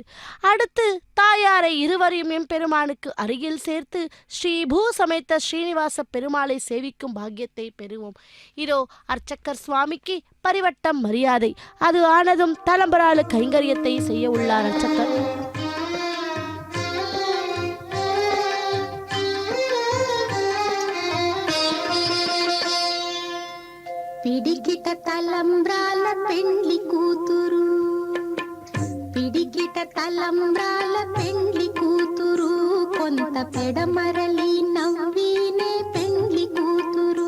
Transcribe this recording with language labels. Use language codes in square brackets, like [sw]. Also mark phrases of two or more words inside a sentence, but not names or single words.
[ta] அடுத்து தாயாரை இருவரையும் எம்பெருமானுக்கு அருகில் சேர்த்து ஸ்ரீபூ சமைத்த ஸ்ரீனிவாச பெருமாளை சேவிக்கும் பாக்கியத்தை பெறுவோம். இதோ அர்ச்சக்கர் சுவாமிக்கு பரிவட்டம் மரியாதை. அது ஆனதும் தலம்பராளு கைங்கரியத்தை செய்ய உள்ளார் அர்ச்சக்கர். [te] పిడికిట తలంబ్రాల పెండ్లి కూతురు, పిడికిట తలంబ్రాల పెండ్లి కూతురు, కొంత పెడమరలి నవ్వినే పెండ్లి కూతురు.